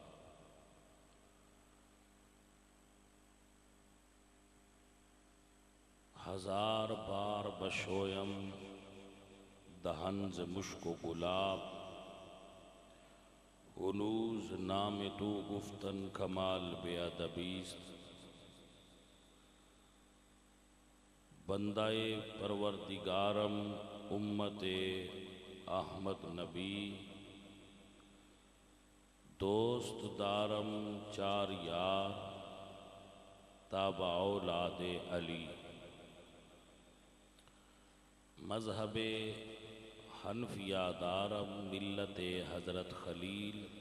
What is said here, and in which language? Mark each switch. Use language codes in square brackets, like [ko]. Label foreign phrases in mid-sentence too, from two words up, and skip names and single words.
[fa] ہزار بار بشویم دہن ز مشک و گلاب. ہنوز نام تو گفتن کمال بے ادبیست. بندہ پروردگارم امت احمد نبی. دوست دارم چار یار تابع اولاد علی. مذہب حنفیہ دارم ملت حضرت خلیل.